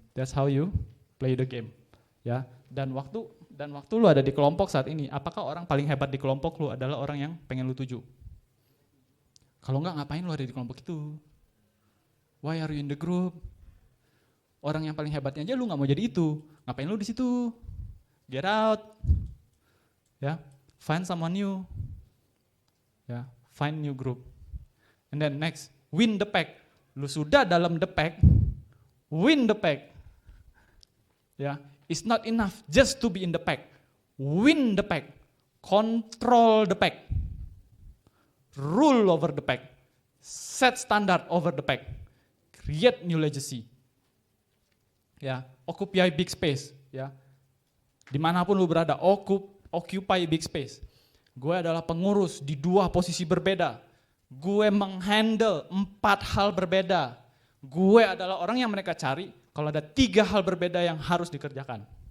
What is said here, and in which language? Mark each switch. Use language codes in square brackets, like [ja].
[en] That's how you play the game, ya. [id] Dan waktu lu ada di kelompok saat ini, apakah orang paling hebat di kelompok lu adalah orang yang pengen lu tuju? Kalau nggak, ngapain lu ada di kelompok itu? [en] Why are you in the group? [id] Orang yang paling hebatnya aja lu nggak mau jadi itu, ngapain lu di situ? [en] Get out, ya, find someone new, ya, find new group, and then next, win the pack. [id] Lu sudah dalam [en] the pack, win the pack, ya. It's not enough just to be in the pack, win the pack, control the pack, rule over the pack, set standard over the pack, create new legacy, ya, occupy big space, ya. [id] Dimanapun lu berada, [en] occupy big space. [id] Gue adalah pengurus di 2 posisi berbeda. Gue menghandle 4 hal berbeda. Gue adalah orang yang mereka cari kalau ada 3 hal berbeda yang harus dikerjakan.